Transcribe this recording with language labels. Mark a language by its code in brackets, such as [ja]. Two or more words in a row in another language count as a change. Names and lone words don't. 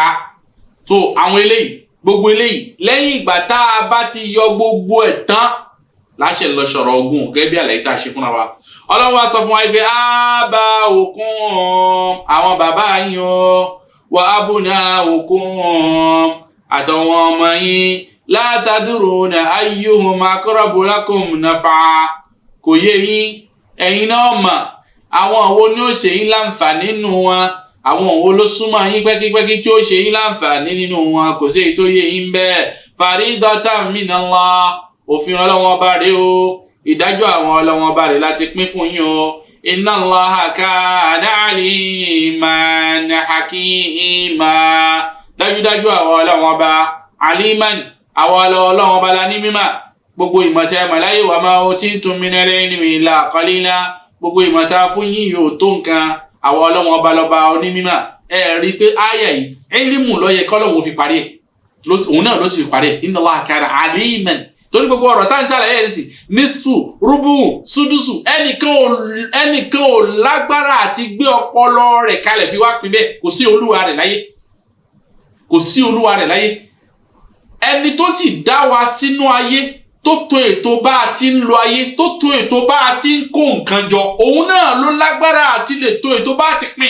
[yo] So àwọn eléyìí, gbogbo eléyìí lẹ́yìn ìgbà tá a bá ti yọ gbogbo ẹ̀ tán láṣẹ lọ sọ̀rọ̀ ogún gẹ́gẹ́ bí àlàyé tá a ṣe fúnra wa. Ọlọ́run wá sọ fún wa pé àbá òkun àwọn bàbá yín o, wa abuna òkun àtàwọn ọmọ yín [ar] لا تدرون أيهم أقرب لكم نفعا. [yo] Kò yé yín, ẹ̀yin náà mọ̀ àwọn wo ni ó ṣe yín láǹfààní nínú wọn, àwọn wo ló súnmọ́ yín pẹ́kípẹ́kí tí ó ṣe yín láǹfààní nínú wọn, kò sí èyí tó yé yín bẹ́ẹ̀. [ar] فريضة من الله, [yo] òfin Ọlọ́run Ọba rẹ̀ o, ìdájọ́ àwọn Ọlọ́run Ọba rẹ̀ láti pín fún yín o. [ar] إن الله كان عليما حكيما, [yo] dájúdájú àwọn Ọlọ́run Ọba aliman, àwọn Ọlọ́run Ọba la ní mímọ̀. Gbogbo ìmọ̀tẹ́ màláyé [ar] وما أوتيتم من العلم إلا قليلا, [yo] gbogbo ìmọ̀ta fún yín yóò tó nǹkan, àwọn Ọlọ́run Ọba lọ́ba onímímọ̀. Ẹ rí pé áyà yìí ilmu ló yẹ k'Ọlọ́run fi parí ẹ̀, òun náà ló sì parí ẹ̀. [ar] إن الله كان عليما, [yo] torí gbogbo ọ̀rọ̀ tá ń ṣàlàyé ẹ̀ sí nísù rúbù súdùsù, ẹnìkan ò lágbára àti gbé ọpọlọ rẹ̀ kalẹ̀ fi wá pín bẹ́ẹ̀. Kò sí olúwa rẹ̀ láyé, kò sí olúwa rẹ̀ láyé. Ẹni tó sì dá wa sínú ayé, tó tó ètò bá a ti ń lo ayé, tó tó ètò bá a ti ń kó nǹkan jọ, òun náà ló lágbára àti lè tó ètò bá a ti pín.